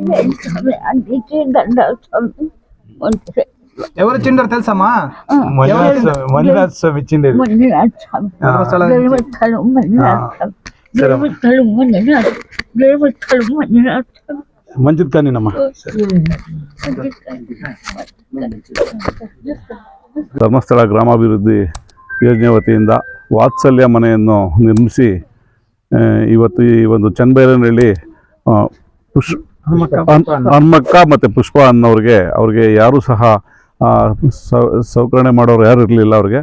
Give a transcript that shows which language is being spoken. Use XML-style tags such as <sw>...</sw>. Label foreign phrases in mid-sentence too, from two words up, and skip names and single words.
<te>ఎవరు చిండరు తెలుసమ్మా? మంజునాథ్ స్వామి చిండేది. మంచిది కానీనమ్మా.</te> <kn>ಧರ್ಮಸ್ಥಳ ಗ್ರಾಮಾಭಿವೃದ್ಧಿ ಯೋಜನೆ ವತಿಯಿಂದ ವಾತ್ಸಲ್ಯ ಮನೆಯನ್ನು ನಿರ್ಮಿಸಿ ಇವತ್ತು ಈ ಒಂದು ಚನ್ನಬೈರನಹಳ್ಳಿ ಹನುಮಕ್ಕ ಮತ್ತು ಪುಷ್ಪ ಅವ್ರಿಗೆ ಯಾರೂ ಸಹ ಸೌಕರಣೆ ಮಾಡೋರು ಯಾರು ಇರಲಿಲ್ಲ ಅವ್ರಿಗೆ.</kn>